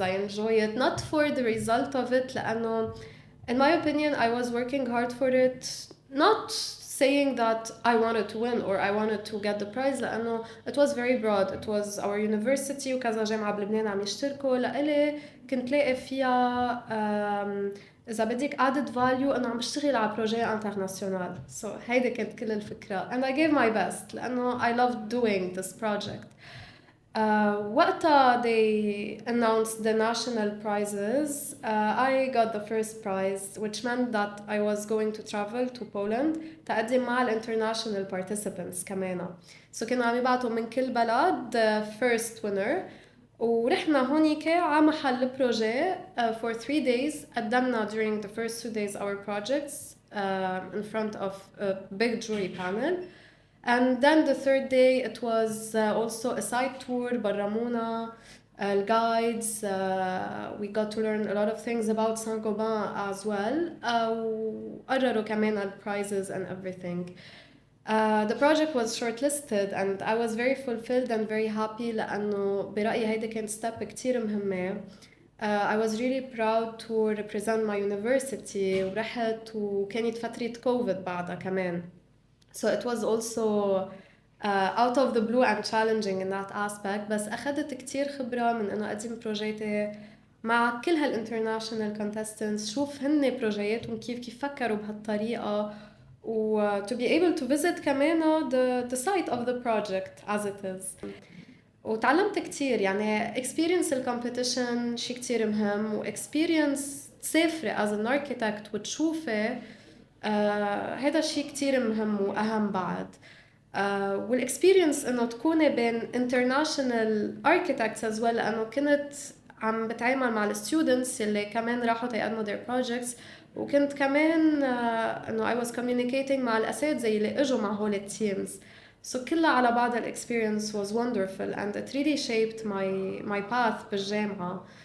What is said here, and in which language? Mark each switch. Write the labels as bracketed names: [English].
[English] I enjoy it not for the result of it لأنه in my opinion I was working hard for it not saying that I wanted to win or I wanted to get the prize لأنه it was very broad. It was our university [Arabic] وكذا جامعة بلبنان عم يشتركوا لإلي كنت لاقي فيها إذا بدك [English] added value [Arabic] إنه عم بشتغل على بروجي انترناسيونال. [English] So [Arabic] هيدي كانت كل الفكرة [English] and I gave my best لأنه I loved doing this project. وقتها they announced the national prizes. I got the first prize, which meant that I was going to travel to Poland [Arabic] تقدم مع ال [English] international participants كمان. [Arabic] So كانوا عم يبعتوا من كل بلد [English] the first winner. [Arabic] ورحنا هونيك على محل البروجي [English] for 3 days. قدمنا during the first 2 days our projects in front of a big jury panel. And then the third day it was also a side tour برمونا guides. We got to learn a lot of things about Saint-Gobain as well. [Arabic] وقرروا كمان ال [English] prizes and everything. The project was shortlisted and I was very fulfilled and very happy [Arabic] لأنه برأيي هيدي كانت [English] step [Arabic] كتير مهمة. [English] I was really proud to represent my university [Arabic] ورحت وكانت فترة كوفيد بعدها كمان. [English] So it was also out of the blue and challenging in that aspect. [Arabic] بس أخذت كتير خبرة من إنه أقدم بروجيتي مع كل هالinternational contestants. شوف هن بروجياتهم كيف فكروا بهالطريقة. [English] و to be able to visit كمان the site of the project as it is. [Arabic] وتعلمت كتير يعني experience الcompetition شي كتير مهم و experience تسافري [English] as an architect [Arabic] وتشوفي هذا شيء كتير مهم وأهم بعد. والإكسبيرينس إنه تكوني بين international architects [English] as well [Arabic] لأنه كنت عم بتعامل مع الستودنتس اللي كمان راحوا تقدموا their projects وكنت كمان إنه [English] I was communicating [Arabic] مع الأساتذة اللي إجوا مع هول التيمز. [English] So [Arabic] كلها على بعض [English] experience was wonderful and it really shaped my path بالجامعة.